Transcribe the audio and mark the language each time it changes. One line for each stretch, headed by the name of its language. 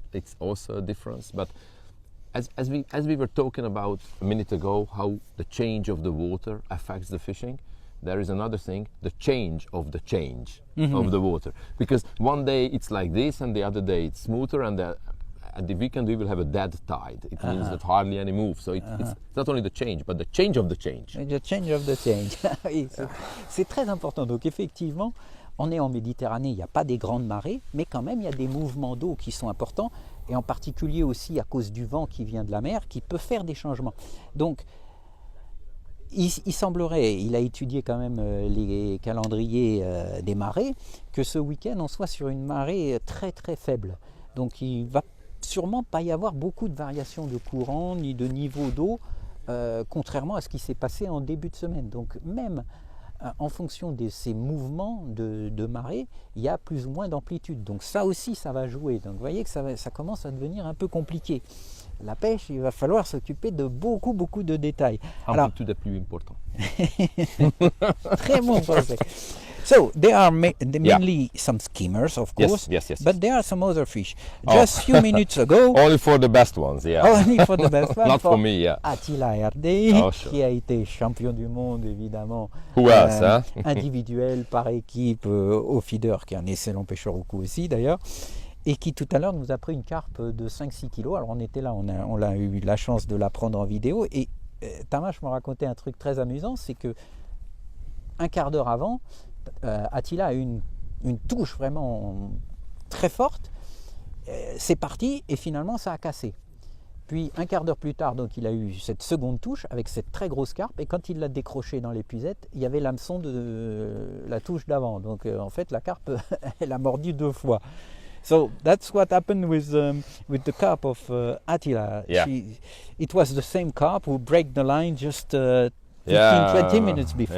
English: It's also a difference. But as we were talking about a minute ago, how the change of the water affects the fishing, there is another thing, the change of the change of the water. Because one day it's like this and the other day it's smoother, and at the weekend we will have a dead tide. It means that hardly any move. So it's not only the change, but the change of the change. The change of the change.
French: Oui, c'est très important. Donc effectivement, on est en Méditerranée, il n'y a pas des grandes marées, mais quand même il y a des mouvements d'eau qui sont importants, et en particulier aussi à cause du vent qui vient de la mer, qui peut faire des changements. Donc il semblerait, il a étudié quand même les calendriers des marées, que ce week-end on soit sur une marée très très faible. Donc il va sûrement pas y avoir beaucoup de variations de courant ni de niveau d'eau, contrairement à ce qui s'est passé en début de semaine. Donc même en fonction de ces mouvements de marée, il y a plus ou moins d'amplitude. Donc ça aussi, ça va jouer. Donc vous voyez que ça commence à devenir un peu compliqué. La pêche, il va falloir s'occuper de beaucoup de détails. Amplitude est plus important. Très bon français.
English: So there are mainly some skimmers, of course, yes. But there are some other fish. Just a few minutes ago, only for the best ones, yeah. Only for the best ones. Not for me, yeah.
French: Attila Herdé, qui a été champion du monde, évidemment.
English: Who else, hein?
French: Individuel, par équipe, au feeder, qui est un excellent pêcheur au coup aussi d'ailleurs, et qui tout à l'heure nous a pris une carpe de 5-6 kilos. Alors on était là, on a eu la chance de la prendre en vidéo, et Tamas me racontait un truc très amusant, c'est que un quart d'heure avant, Attila a eu une touche vraiment très forte, c'est parti et finalement ça a cassé. Puis un quart d'heure plus tard, donc il a eu cette seconde touche avec cette très grosse carpe, et quand il l'a décrochée dans l'épuisette, il y avait l'hameçon de la touche d'avant. Donc en fait la carpe elle a mordu 2 fois.
English: So that's what happened with the carp of Attila. Yeah. It was the same carp who broke the line just 15-20 minutes before.